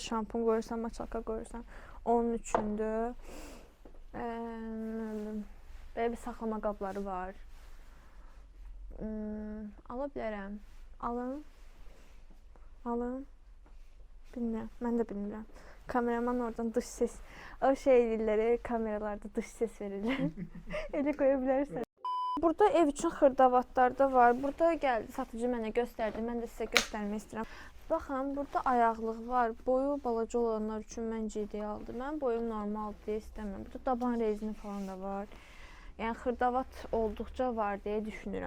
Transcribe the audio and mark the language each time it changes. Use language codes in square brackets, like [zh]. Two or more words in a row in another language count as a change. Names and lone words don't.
[az] Şampun qoyursan, maçalka qoyursan, onun üçündür. Belə bir saxlama qabları var. Ala bilərəm. Alın. Bilmirəm, mən də bilmirəm. Kameraman [tr] oradan dış ses, [az] o şeyləri kameralarda [tr] dış ses [az] verirlər. Elə qoya bilərsən. Burada ev üçün xırdavatlar da var. Burada gəldi, satıcı mənə göstərdi. Mən də sizə göstərmək istəyirəm. Baxın, burada ayaqlıq var. Boyu balaca olanlar üçün məncə idealdır. Mən boyum normaldır deyə istəmirəm. Burada daban rezini falan da var. Yəni xırdavat olduqca var deyə düşünürəm.